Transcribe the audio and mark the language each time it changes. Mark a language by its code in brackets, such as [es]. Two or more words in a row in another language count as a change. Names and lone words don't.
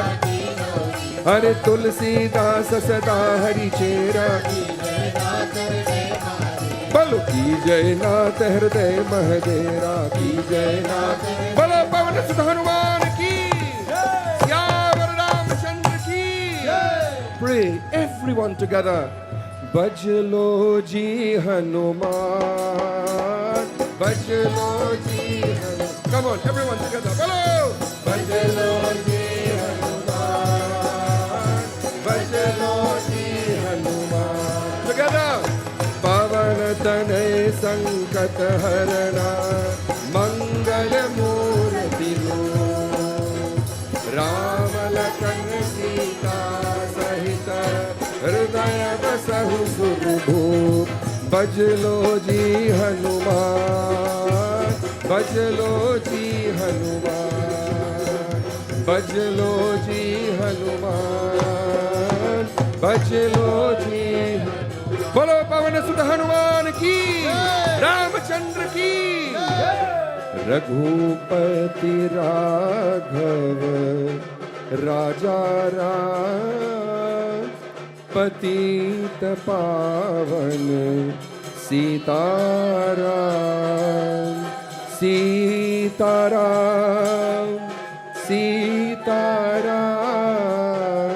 [hi] हरे तुलसीदास सदा हरि चेरा, बोलो की जय नाथ हृदय महदेरा की जय नाथ। बोलो पवन सुत हनुमान की, सियावर रामचंद्र की। [en] Pray everyone together. [hi] बज लो जी हनुमान, बज लो जी हनुमान। [en] Come on, everyone together. [hi] बोलो बज लो जी हनुमान, बज लो जी हनुमान। [en] Together. [hi] पवन तनय संकट हरना, मंगल मूर्ति राम लखन सीता सहित, हृदय बसहु सुरभूप। बज लो जी हनुमान, बज लो जी हनुमान, बज लो जी हनुमान, बज लो जी। बोलो पवन सुत हनुमान की, रामचंद्र की। रघुपति राघव राजा राम, पतित पावन सीताराम, सीताराम, सीताराम।